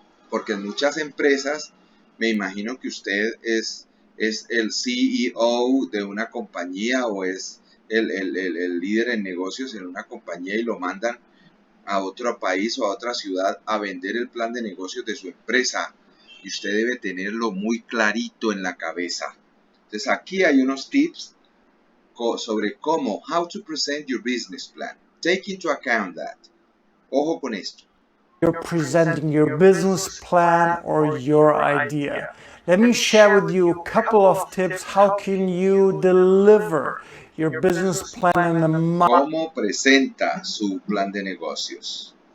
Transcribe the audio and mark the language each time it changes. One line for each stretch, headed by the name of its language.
Spanish: Porque en muchas empresas, me imagino que usted es el CEO de una compañía o es el líder en negocios en una compañía y lo mandan a otro país o a otra ciudad a vender el plan de negocios de su empresa. Y usted debe tenerlo muy clarito en la cabeza. Entonces aquí hay unos tips sobre cómo,
English: how to present your business plan. Take into account that.
Spanish: Ojo con esto.
English: You're presenting your business plan or your idea. Let me share with you a couple of tips. How can you deliver your business plan in a
Spanish: ¿Cómo presenta su plan de negocios?